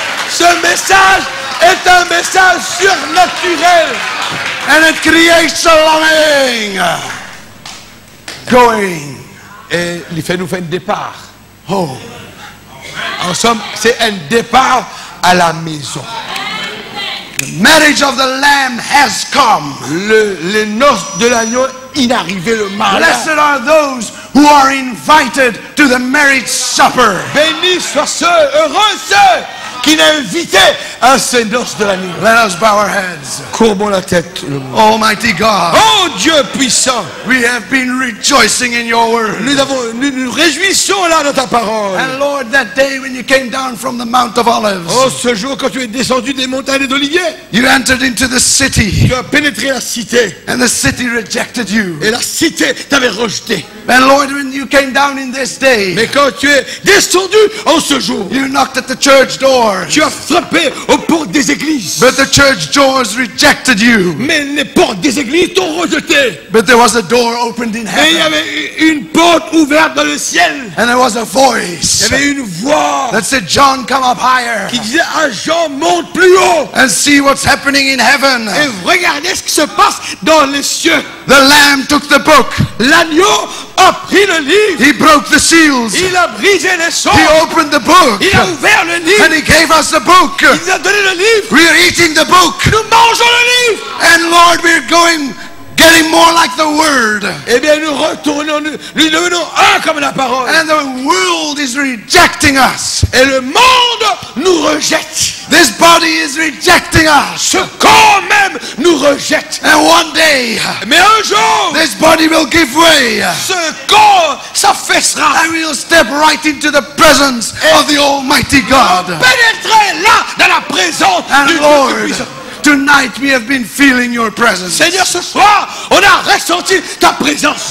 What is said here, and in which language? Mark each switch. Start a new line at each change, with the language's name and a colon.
French: ce message est un message surnaturel.
English: And it creates a longing. Going.
French: Et il fait nous faire un départ. Oh. En somme, c'est un départ à la maison.
English: The marriage of the Lamb has come.
French: Les noces de l'agneau, il est arrivé le mariage.
English: Blessed are those who are invited to the marriage supper.
French: Bénis soient ceux, heureux ceux qui sont invités à ces noces de l'agneau.
English: Let us bow our heads.
French: Courbons la tête.
English: Almighty God,
French: Oh Dieu puissant,
English: we have been rejoicing in your word.
French: nous nous réjouissons là de ta parole.
English: And Lord, that day when you came down from the Mount of Olives,
French: Oh, ce jour quand tu es descendu des montagnes d'Olivier,
English: you entered into the city,
French: tu as pénétré la cité
English: and the city rejected you.
French: et la cité t'avait rejeté.
English: And Lord, when you came down in this day,
French: Mais quand tu es descendu en ce jour,
English: you knocked at the church doors,
French: tu as frappé aux portes des églises.
English: but the church doors rejected you.
French: Mais les portes des églises t'ont rejeté.
English: But there was a door opened in
French: Mais il y
English: heaven,
French: avait une porte ouverte dans le ciel.
English: and there was a
French: Il y
English: voice
French: avait une voix
English: that said, John, come up higher
French: qui disait à Jean, monte plus haut
English: and see what's happening in heaven.
French: et regardez ce qui se passe dans les cieux.
English: The Lamb took the book.
French: L'agneau a pris le livre.
English: He broke the seals.
French: Il a brisé les sceaux.
English: He opened the book.
French: Il a ouvert le livre.
English: And he gave us the book.
French: Il nous a donné le livre.
English: We are eating the book.
French: Nous mangeons le livre.
English: And Lord, we're getting more like the word.
French: Eh bien, nous retournons, nous devenons un comme la parole.
English: And the world is rejecting us.
French: Et le monde nous rejette.
English: This body is rejecting us.
French: Ce corps même nous rejette.
English: And one day,
French: Mais un jour,
English: this body will give way.
French: ce corps s'affaissera.
English: And we'll step right into the presence of the Almighty God.
French: Pénétrer là dans la présence
English: And
French: du Dieu
English: Lord,
French: Tout-Puissant.
English: tonight we have been feeling your presence
French: Seigneur, ce soir, on a ressenti ta présence